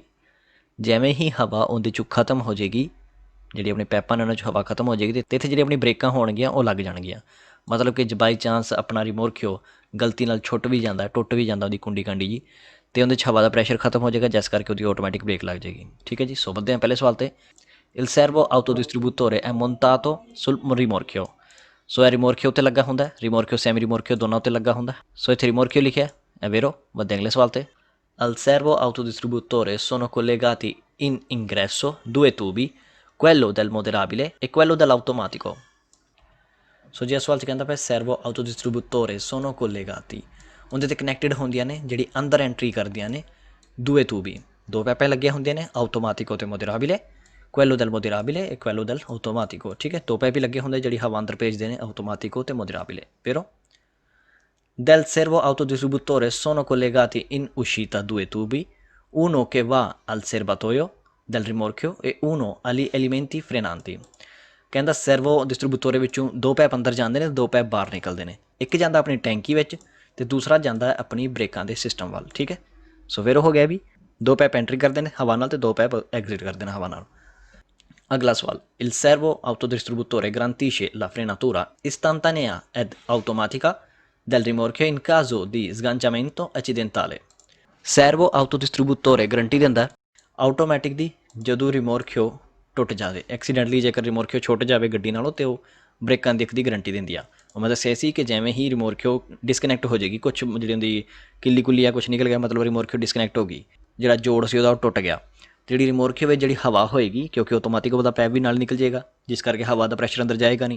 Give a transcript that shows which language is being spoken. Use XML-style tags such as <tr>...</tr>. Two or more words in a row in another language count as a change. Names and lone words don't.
<pa>ਜਿਵੇਂ ਹੀ ਹਵਾ ਉਹਦੇ 'ਚੋਂ ਖਤਮ ਹੋ ਜਾਏਗੀ, ਜਿਹੜੀ ਆਪਣੇ ਪੈਪਾਂ ਨੇ ਉਹਨਾਂ 'ਚ ਹਵਾ ਖਤਮ ਹੋ ਜਾਏਗੀ ਅਤੇ ਇੱਥੇ ਜਿਹੜੀ ਆਪਣੀ ਬ੍ਰੇਕਾਂ ਹੋਣਗੀਆਂ ਉਹ ਲੱਗ ਜਾਣਗੀਆਂ। ਮਤਲਬ ਕਿ</pa> <en>by chance</en> <pa>ਆਪਣਾ ਰਿਮੋਰਕਿਓ ਗਲਤੀ ਨਾਲ ਛੁੱਟ ਵੀ ਜਾਂਦਾ, ਟੁੱਟ ਵੀ ਜਾਂਦਾ ਉਹਦੀ ਕੁੰਡੀ ਕਾਂਡੀ ਜੀ, ਅਤੇ ਉਹਦੇ 'ਚ ਹਵਾ ਦਾ ਪ੍ਰੈਸ਼ਰ ਖਤਮ ਹੋ ਜਾਏਗਾ, ਜਿਸ ਕਰਕੇ ਉਹਦੀ</pa> <en>automatic brake</en> <pa>ਲੱਗ ਜਾਏਗੀ, ਠੀਕ ਹੈ ਜੀ। ਸੋ ਵਧਦੇ ਹਾਂ ਪਹਿਲੇ ਸਵਾਲ 'ਤੇ।</pa> <it>il servo auto distributore è montato sul rimorchio।</it> <pa>ਸੋ ਇਹ ਰਿਮੋਰਕਿਓ ਉੱਤੇ ਲੱਗਾ ਹੁੰਦਾ, ਰਿਮੋਰਕਿਓ ਸੈਮੀ ਰਿਮੋਰਕਿਓ ਦੋਨਾਂ ਉੱਤੇ ਲੱਗਾ ਹੁੰਦਾ। ਸੋ ਇੱਥੇ ਰਿਮੋਰਕਿਓ ਲਿਖਿਆ ਹੈ ਵੈਰੋ। ਵਧਦੇ ਅਗਲੇ ਸਵਾਲ 'ਤੇ।</pa> <it>Al servo autodistributore sono collegati in ingresso due tubi, quello del moderabile e quello dell'automatico।</it> <pa>ਸੋ ਜੀ ਇਸ ਸਵਾਲ 'ਚ ਕਹਿੰਦਾ ਪਿਆ</pa> <it>servo auto distributore sono collegati,</it> <pa>ਉਹਦੇ 'ਤੇ ਕਨੈਕਟਡ ਹੁੰਦੀਆਂ ਨੇ ਜਿਹੜੀ ਅੰਦਰ ਐਂਟਰੀ ਕਰਦੀਆਂ ਨੇ</pa> <it>due tubi,</it> <pa>ਦੋ ਪੈਪਾਂ ਲੱਗੀਆਂ ਹੁੰਦੀਆਂ ਨੇ ਆਟੋਮੈਟਿਕੋ ਅਤੇ ਮੋਦਰਾਬਿਲੇ,</pa> <it>quello del moderabile e quello del automatico,</it> <pa>ਠੀਕ ਹੈ। ਦੋ ਪੈਪ ਹੀ ਲੱਗੇ ਹੁੰਦੇ ਜਿਹੜੀ ਹਵਾ ਅੰਦਰ ਭੇਜਦੇ ਨੇ ਆਟੋਮੈਟਿਕੋ ਅਤੇ ਮੋਦਰਾਬਿਲੇ।</pa> <it>però del servo autodistributore sono collegati in uscita due tubi, uno che va al serbatoio del rimorchio e uno agli elementi frenanti।</it> <pa>ਕਹਿੰਦਾ</pa> <it>servo distributore</it> <pa>ਵਿੱਚੋਂ ਦੋ ਪੈਪ ਅੰਦਰ ਜਾਂਦੇ ਨੇ, ਦੋ ਪੈਪ ਬਾਹਰ ਨਿਕਲਦੇ ਨੇ। ਇੱਕ ਜਾਂਦਾ ਆਪਣੀ ਟੈਂਕੀ ਵਿੱਚ ਅਤੇ ਦੂਸਰਾ ਜਾਂਦਾ ਆਪਣੀ ਬ੍ਰੇਕਾਂ ਦੇ ਸਿਸਟਮ ਵੱਲ, ਠੀਕ ਹੈ। ਸੋ ਫਿਰ ਹੋ ਗਿਆ ਵੀ ਦੋ ਪੈਪ ਐਂਟਰੀ ਕਰਦੇ ਨੇ ਹਵਾ ਨਾਲ ਅਤੇ ਦੋ ਪੈਪ ਐਗਜ਼ਿਟ ਕਰਦੇ ਨੇ ਹਵਾ ਨਾਲ। ਅਗਲਾ ਸਵਾਲ।</pa> <it>Il servo autodistributore garantisce la frenatura istantanea ed automatica del rimorchio in caso di sganciamento accidentale। servo auto distributore</it> <pa>ਗਰੰਟੀ ਦਿੰਦਾ ਆਟੋਮੈਟਿਕ ਦੀ ਜਦੋਂ ਰਿਮੋਰਕਿਓ ਟੁੱਟ ਜਾਵੇ, ਐਕਸੀਡੈਂਟਲੀ ਜੇਕਰ ਰਿਮੋਰਕਿਓ ਛੁੱਟ ਜਾਵੇ ਗੱਡੀ ਨਾਲੋਂ, ਅਤੇ ਉਹ ਬ੍ਰੇਕਾਂ ਦੀ ਇੱਕ ਦੀ ਗਰੰਟੀ ਦਿੰਦੀ ਆ। ਉਹ ਮੈਂ ਦੱਸਿਆ ਸੀ ਕਿ ਜਿਵੇਂ ਹੀ ਰਿਮੋਰਕਿਓ ਡਿਸਕਨੈਕਟ ਹੋ ਜਾਏਗੀ, ਕੁਛ ਜਿਹੜੀ ਹੁੰਦੀ ਕਿੱਲੀ ਕੁੱਲੀ ਆ ਕੁਛ ਨਿਕਲ ਗਿਆ, ਮਤਲਬ ਰਿਮੋਰਕਿਓ ਡਿਸਕਨੈਕਟ ਹੋ ਗਈ, ਜਿਹੜਾ ਜੋੜ ਸੀ ਉਹਦਾ ਉਹ ਟੁੱਟ ਗਿਆ, ਜਿਹੜੀ ਰਿਮੋਰਕਿਓ ਵਿੱਚ ਜਿਹੜੀ ਹਵਾ ਹੋਏਗੀ ਕਿਉਂਕਿ ਆਟੋਮੈਟਿਕ ਉਹਦਾ ਪੈਪ ਵੀ ਨਾਲ ਨਿਕਲ ਜਾਏਗਾ, ਜਿਸ ਕਰਕੇ ਹਵਾ ਦਾ ਪ੍ਰੈਸ਼ਰ ਅੰਦਰ ਜਾਏਗਾ ਨਹੀਂ।</pa>